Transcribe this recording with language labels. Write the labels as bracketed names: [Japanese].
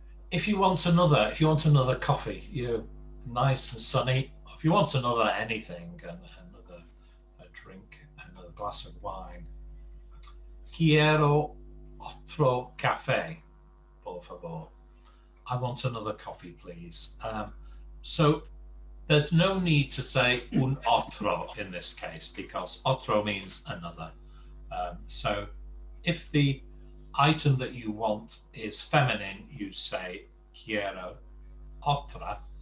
[English] If you want another coffee, you're nice and sunny. If you want another anything, another drink, another glass of wine. [Spanish] Quiero otro café, por favor. [English] I want another coffee, please. So there's no need to say un otro in this case, because otro means another. So if the item that you want is feminine, you say quiero otra.